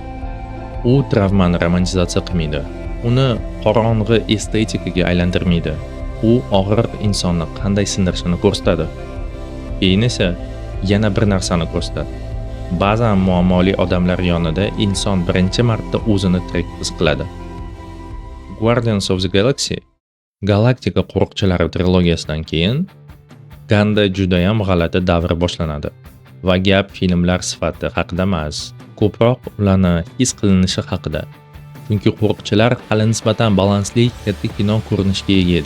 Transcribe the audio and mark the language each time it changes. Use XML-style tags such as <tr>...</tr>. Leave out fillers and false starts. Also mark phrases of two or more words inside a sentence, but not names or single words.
<uz>U travmani romantizatsiya qilmaydi. Uni qorong'i estetikaga aylantirmaydi. U og'riq insonni qanday sindirishini ko'rsatadi. Keyin esa yana bir narsani ko'rsatadi. Ba'zan muammoli odamlar yonida inson birinchi marta o'zini tirik his qiladi.</uz> <en>Guardians of the Galaxy</en> <uz>galaktika qo'riqchilari trilogiyasidan keyin Gunnda juda ham g'alati davr boshlanadi. Va gap filmlar sifati haqida emas, ko'proq ularni his qilinishi haqida. Chunki qo'riqchilar hali nisbatan balansli katta kino ko'rinishiga ega edi.</uz>